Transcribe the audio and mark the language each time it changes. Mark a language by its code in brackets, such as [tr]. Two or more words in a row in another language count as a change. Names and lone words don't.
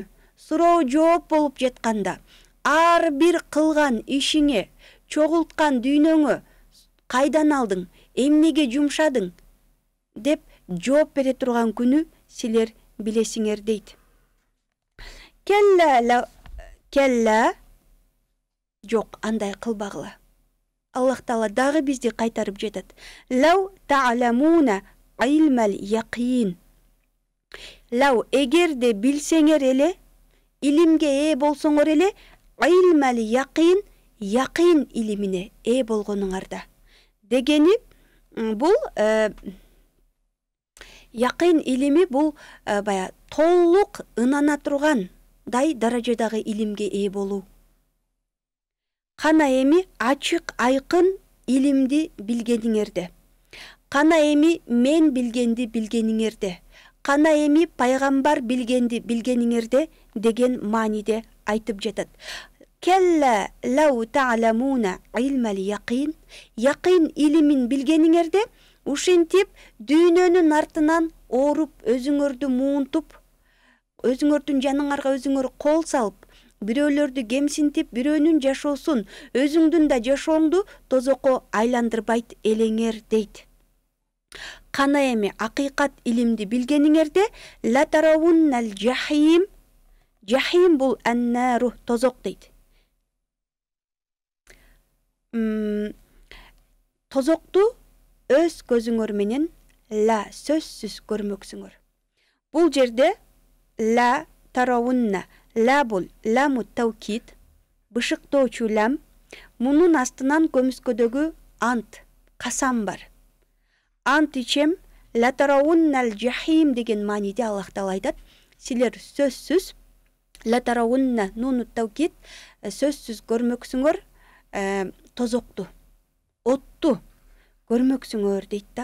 [ky] Суроо жооп болуп жатканда, ар бир кылган ишиңе, чогулткан дүйнөңө кайдан алдың, эмнеге жумшадың деп жооп бере турган күнү силер билесиңер дейт. Келла жок, андай кылбагыла. Аллах Таала дагы бизди кайтарып жатат. [ar] لو تعلمون علم اليقين. [ky] Лау, эгерде билсеңер эле, илимге ээ болсоңор эле, [ar] علم اليقين, [ky] яқин илимине ээ болгонуңарда. Дегени бул яқин илими бул бая толук ынана тургандай даражадагы илимге ээ болуу. Кана эми ачык айкын илимди билгениңерде. Кана эми мен билгенди билгениңерде. Кана эми пайгамбар билгенди билгениңерде деген мааниде айтып жатат. [ar] كلا لو تعلمون علم اليقين. [ky] Яқин илимин билгениңерде, ушинтип дүйнөнүн артынан ооруп, өзүңөрдү муунтуп, өзүңөрдүн жаныңарга өзүңөр кол салып, бирөөлөрдү кемсинтип, бирөөнүн жашоосун, өзүңдүн да жашооңду тозокко айландырбайт элеңер дейт. Кана эми акыйкат илимди билгениңерде [ar] لترون الجحيم, [ky] жахим бул аннару, тозок дейт. Тозокту өз көзүңөр менен ла сөзсүз көрмөксүңөр. Бул жерде [ar] لترونّ, [ky] ла бул [ar] لام التوكيد, [ky] бышыктоочу лам, мунун астынан көмүскөдөгү ант, касам бар. Ант ичем [ar] لترون الجحيم [ky] деген мааниде Аллах Таала айтат, силер сөзсүз [ar] لترونّ نون التوكيد, [ky] сөзсүз көрмөксүңөр тозокту, отту көрмөксүңөр дейт да.